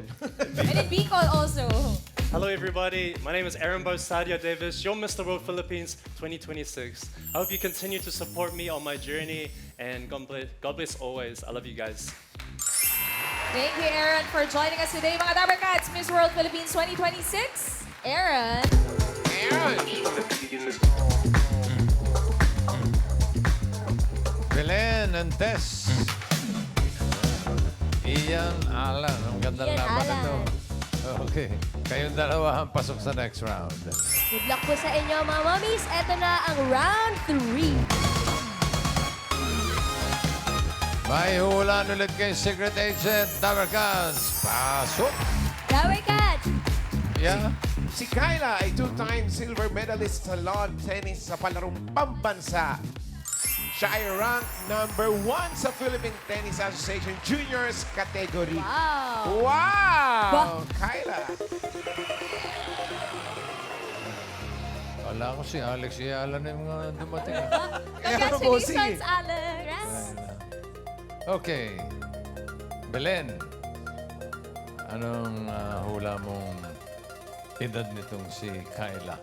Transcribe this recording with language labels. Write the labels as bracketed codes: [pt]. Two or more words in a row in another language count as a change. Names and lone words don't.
[en] And in Bicol also. Hello, everybody. My name is Aaron Bosadia Davis, your Mr. World Philippines 2026. I hope you continue to support me on my journey, and God bless always. I love you guys. Thank you, Aaron, for joining us today. [tl] Mga Dabber Cats, Miss World Philippines 2026. Aaron. Belen and Tess. Ian, Alan. Ang ganda Ian, laban Alan. nito. Okay. Kayong dalawa ang pasok sa [en] next round. Good luck [tl] po sa inyo, mga mommies. Ito na ang round 3. May hulaan ulit kay Secret Agent Dabber Cats. Pasok! Dower Cats! Yeah. Si Kyla ay [en] two-time silver medalist [tl] sa [en] lawn tennis [tl] sa palarong pambansa. Siya ay ranked number 1 sa Philippine Tennis Association Juniors category. Wow! Wow! Kyla! Wala ko si Alex Ayala na yung mga dumating. [en] Congratulations, Alex! [tl] Okay. Belen, anong hula mong edad nitong si Kyla?